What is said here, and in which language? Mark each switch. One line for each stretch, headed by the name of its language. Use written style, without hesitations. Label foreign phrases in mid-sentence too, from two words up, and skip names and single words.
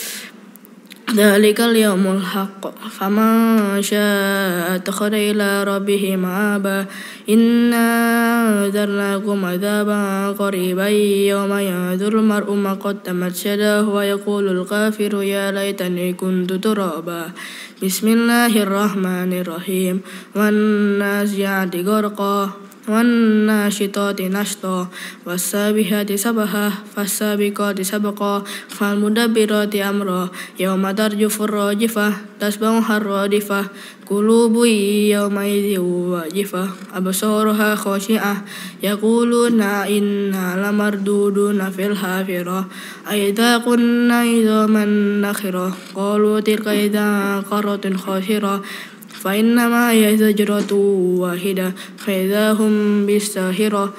Arabic: ذلك اليوم الحق فمن شاء اتخذ إلى ربه مآبا. إنا أنذرناكم عذابا قريبا يوم ينظر المرء ما قدمت يداه ويقول الكافر يا ليتني كنت ترابا. بسم الله الرحمن الرحيم. والنازعات غرقا والناشطات نشطا والسابحات سبحا فالسابقات سبقا فال مدبرات أمرا يوم ترجف الراجفة تتبعها الرادفة قلوب يومئذ واجفة أبصارها خاشعة يقولون أئنا لمردودون في الحافرة أئذا كنا عظاما نخرة قالوا تلك إذا كرة خاسرة فإنما هي زجرة واحدة فإذا هم بالساهرة.